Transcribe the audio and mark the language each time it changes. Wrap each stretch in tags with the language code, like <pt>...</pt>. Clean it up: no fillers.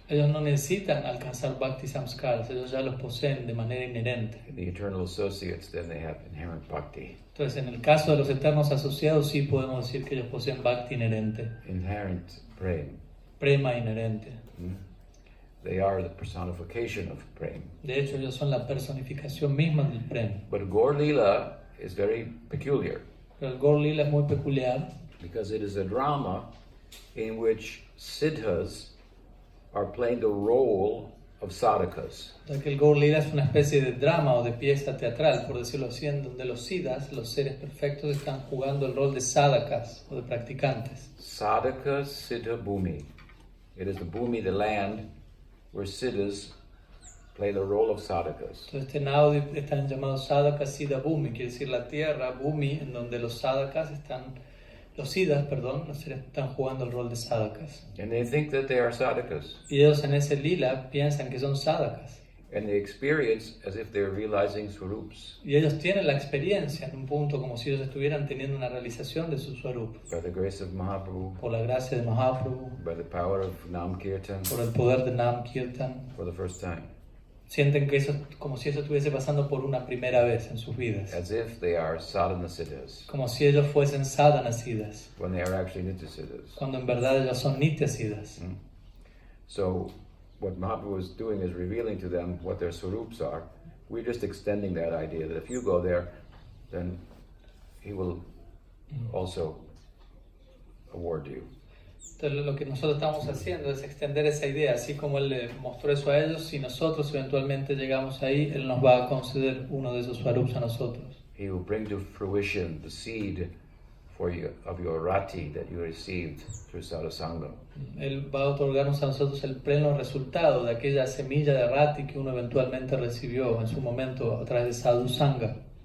<es>Ellos no necesitan alcanzar bhakti samskars, ellos ya los poseen de manera inherente.</es> <en>In the eternal associates, then they have inherent bhakti.</en> <es>Entonces, en el caso de los eternos asociados, sí podemos decir que ellos poseen bhakti inherente,</es> <en>Inherent prem.</en> <es>prema inherente.</es> <en>They are the personification of prem.</en> <es>De hecho, ellos son la personificación misma del prem.</es> <en>But Gaur Lila is very peculiar</en> <es>Pero el Gaur Lila es muy peculiar</es> <en>because it is a drama in which siddhas are playing the role of sadhakas.</en> <es>ya que el Gaur Lila es una especie de drama o de pieza teatral, por decirlo así, en donde los siddhas, los seres perfectos, están jugando el rol de sadhakas o de practicantes.</es> <sa>Sadhaka siddha bhumi.</sa> <en>It is the bhumi, the land, where siddhas play the role of sadhakas.</en> <es>Entonces este Navadvip están llamados sadhakas siddha bhumi, quiere decir la tierra, bhumi, en donde los sadhakas los siddhas, los seres están jugando el rol de sadhakas.</es> <en>And they think that they are sadhakas.</en> <es>Y ellos en ese lila piensan que son sadhakas.</es> <en>And they experience as if they're realizing swarups</en> <es>Y ellos tienen la experiencia en un punto como si ellos estuvieran teniendo una realización de su swarup.</es> <en>by the grace of Mahaprabhu,</en> <es>Por la gracia de Mahaprabhu,</es> <en>by the power of Nam Kirtan</en> <es>por el poder de Nam Kirtan.</es> <en>for the first time.</en> <es>Sienten que eso, como si eso estuviese pasando por una primera vez en sus vidas.</es> <en>As if they are sadhana siddhas</en> <es>Como si ellos fuesen sadhanasiddhas,</es> <en>when they are actually nitya siddhas.</en> <es>cuando en verdad ellos son nityasiddhas.</es> <en>So what Mahaprabhu is doing is revealing to them what their swarups are. We're just extending that idea that if you go there, then he will also award you.</en> <es>Entonces lo que nosotros estamos haciendo es extender esa idea, así como Él le mostró eso a ellos, si nosotros eventualmente llegamos ahí, Él nos va a conceder uno de esos swarups a nosotros.</es> <en>He will bring to fruition the seed of your rati that you received through sadhusanga.</en> <es>Él va a otorgarnos a nosotros el pleno resultado de aquella semilla de rati que uno eventualmente recibió en su momento a través de sadhusanga.</es>